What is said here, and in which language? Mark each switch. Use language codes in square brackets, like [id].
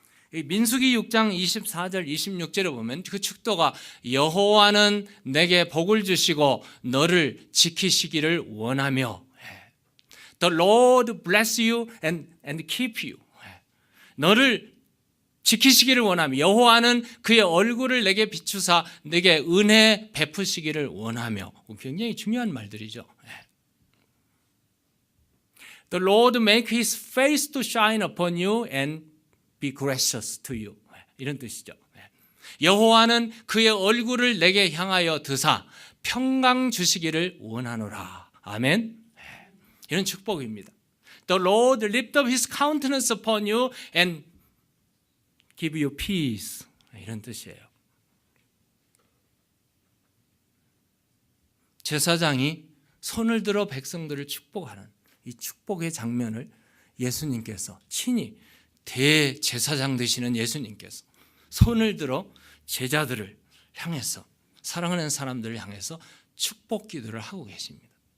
[ko] 민수기 6장 24절 26절에 보면 그 축도가 여호와는 내게 복을 주시고 너를 지키시기를 원하며 [en] The Lord bless you and keep you. [ko] 너를 지키시기를 원하며 여호와는 그의 얼굴을 내게 비추사 내게 은혜 베푸시기를 원하며. 굉장히 중요한 말들이죠. [en] The Lord make his face to shine upon you and be gracious to you. [ko] 이런 뜻이죠. 여호와는 그의 얼굴을 내게 향하여 드사 평강 주시기를 원하노라. 아멘. 이런 축복입니다. [en] The Lord lift up his countenance upon you and give you peace. [ko] 이런 뜻이에요. 제사장이 손을 들어 백성들을 축복하는 이 축복의 장면을 예수님께서 친히 대제사장 되시는 예수님께서 손을 들어 제자들을 향해서 사랑하는 사람들을 향해서 축복 기도를 하고 계십니다.